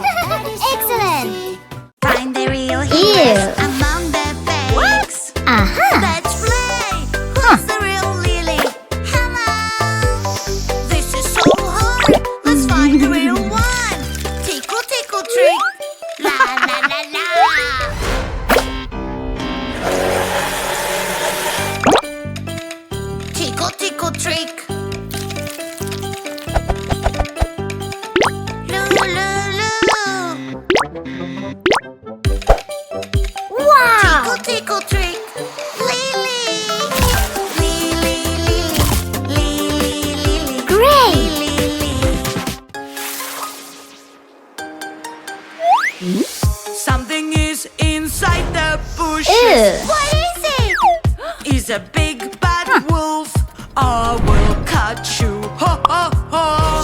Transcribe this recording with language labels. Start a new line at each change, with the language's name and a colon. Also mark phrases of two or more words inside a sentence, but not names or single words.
English: day, that is so Excellent. easy. Find the real Ew. heroes among the fakes. Aha. Let's play. Who's the real Lily? Hello. This is so hard. Let's find the real one. Tickle, tickle, trick. La la la la. Tickle, tickle, trick. Loo, loo, loo. Wow. Tickle, tickle, trick. Lily. Lily, Lily. Lily, Lily. Great. Lily. Something is inside the bushes. Ew. What is it? Is a big bad wolf. I will catch you. Ho, ho, ho.